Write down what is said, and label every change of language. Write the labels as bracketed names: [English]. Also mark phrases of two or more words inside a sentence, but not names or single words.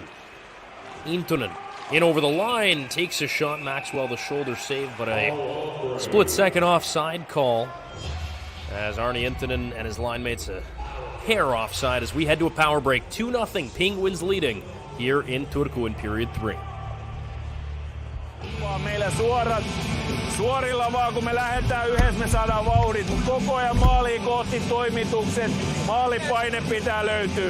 [English] Intunen in over the line, takes a shot. Maxwell the shoulder save, but a split-second offside call as Arni Intunen and his line mates a hair offside as we head to a power break. 2-0, Penguins leading here in Turku in period 3. [Finnish] Meillä suorilla vaan, kun me lähdetään yhdessä, me saadaan vauhdit. Koko ajan maaliin kohti toimitukset. Maalipaine pitää löytyä.